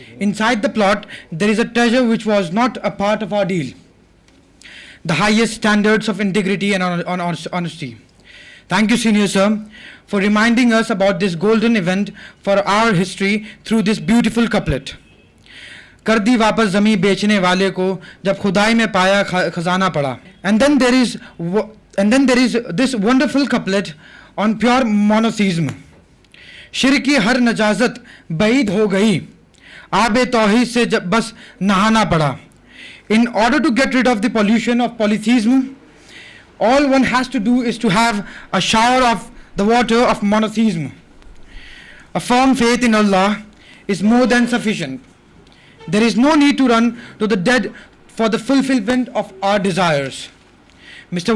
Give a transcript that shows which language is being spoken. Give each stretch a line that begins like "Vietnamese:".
English: Inside the plot, there is a treasure which was not a part of our deal." The highest standards of integrity and honesty. Thank you, Senior Sir, for reminding us about this golden event for our history through this beautiful couplet.
Urdu: کر دی واپس زمیں بیچنے والے کو جب خدائی میں پایا خزانہ پڑا.
English: And then there is this wonderful couplet on pure monotheism.
Urdu: شرک کی ہر نجازت بعید ہو گئی, آب توحید سے جب بس نہانا پڑا.
English: In order to get rid of the pollution of polytheism, all one has to do is to have a shower of the water of monotheism. A firm faith in Allah is more than sufficient. There is no need to run to the dead for the fulfillment of our desires. Mr.